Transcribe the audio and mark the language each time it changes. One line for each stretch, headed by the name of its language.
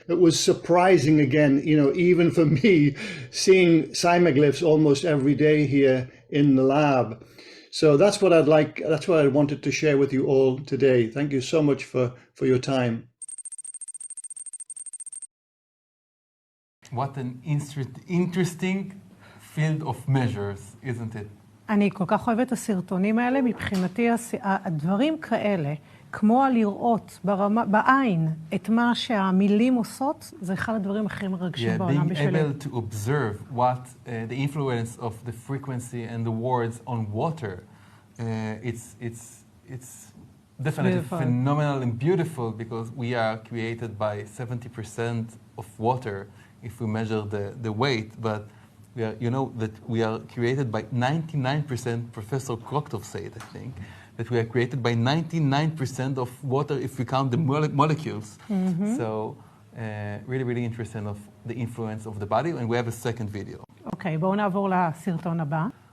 English: It was surprising again, even for me, seeing cymaglyphs almost every day here in the lab. So that's what I wanted to share with you all today. Thank you so much for your time. What an interesting field of measures, isn't it?
Hebrew: אני כל כך אוהבת את הסרטונים האלה. מבחינתי הדברים כאלה, כמו לראות בעין את מה שהמילים עושות, זה אחד הדברים הכי מרגשים בעולם בשבילי.
English: Being able to observe what the influence of the frequency and the words on water, it's definitely beautiful. Phenomenal and beautiful, because we are created by 70% of water if we measure the weight, but we are, that we are created by 99%, Professor Kroktov said, I think, that we are created by 99% of water if we count the molecules. Mm-hmm. So really, really interesting of the influence of the body, and we have a second video.
Hebrew: אוקיי, בואו נעבור לסרטון הבא.